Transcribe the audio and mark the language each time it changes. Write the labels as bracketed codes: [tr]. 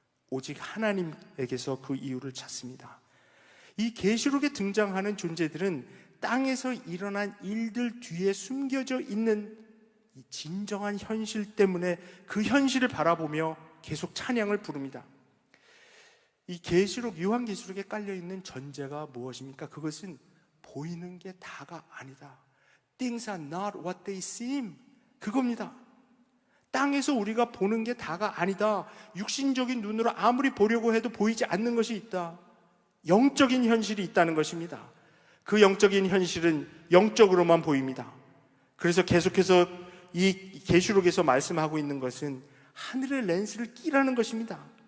[ko] 오직 하나님에게서 그 이유를 찾습니다. 이 계시록에 등장하는 존재들은 땅에서 일어난 일들 뒤에 숨겨져 있는 이 진정한 현실 때문에 그 현실을 바라보며 계속 찬양을 부릅니다. 이 계시록, 요한계시록에 깔려있는 전제가 무엇입니까? 그것은 보이는 게 다가 아니다. [en] Things are not what they seem. [ko] 그겁니다. 땅에서 우리가 보는 게 다가 아니다. 육신적인 눈으로 아무리 보려고 해도 보이지 않는 것이 있다. 영적인 현실이 있다는 것입니다. 그 영적인 현실은 영적으로만 보입니다. 그래서 계속해서 이 계시록에서 말씀하고 있는 것은 하늘의 렌스를 끼라는 것입니다.